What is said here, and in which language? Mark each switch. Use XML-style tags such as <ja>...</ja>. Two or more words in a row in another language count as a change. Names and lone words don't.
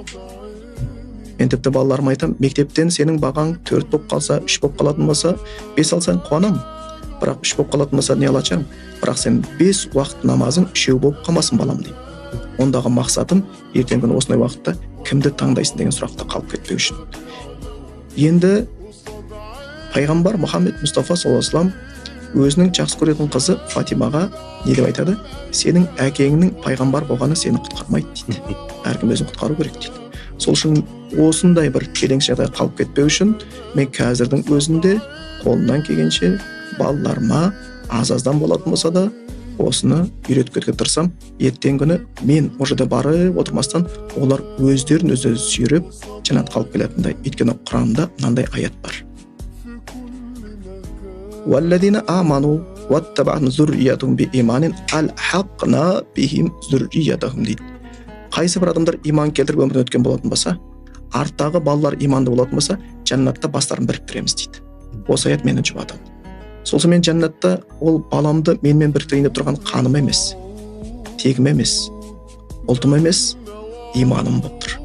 <kk>Мен тіпті балаларыма айтамын, мектептен сенің бағаң 4 болып қалса, 3 болып қалатын болса, 5 алсаң қуанамын. Бірақ 3 болып қалатын болса, не алатын? Бірақ сен 5 уақыт намазың 3 болып қалмасын балам деймін. Ондағы мақсатым ертеңгі күні осындай уақытта кімді таңдайсың деген сұрақта қалып кетпеу үшін. Енді пайғамбар Мұхаммед Мұстафа</kk> <ar>صلى الله عليه وسلم</ar> <kk>өзінің жақсы көретін қызы Фатимаға не деп айтады? Сенің әкеңнің пайғамбар болғаны сені құтқармайды дейді. Әркім өзін құтқару керек дейді. Сол үшін осындай бір келеңсіз жағдай қалып кетпеу үшін мен қазірдің өзінде қолымнан келгенше балаларыма аз-аздан болатын болса да осыны үйретуге тырысам. Ертең күні мен ол жерде барып отырмастан олар өздерін өздері сүйреп жәннатқа алып келетіндей. Өйткені Құранда мынандай аят бар.</kk> <ar>وَالَّذِينَ آمَنُوا وَاتَّبَعْتُمْ ذُرِّيَّتَهُمْ بِإِيمَانٍ أَلْحَقْنَا بِهِمْ ذُرِّيَّتَهُمْ дейді.</ar> <kk>Қайсы бір адамдар иман келтіріп өмірден өткен болатын болса, арттағы балалар иманды болатын болса, жәннатта бастарын біріктіреміз дейді. Осы аят мені жұбатады. Сол үшін мен жәннатта ол баламды менімен біріктірейін деп тұрған қаным емес, тегім емес, ұлтым емес, иманым болып тұр.</kk>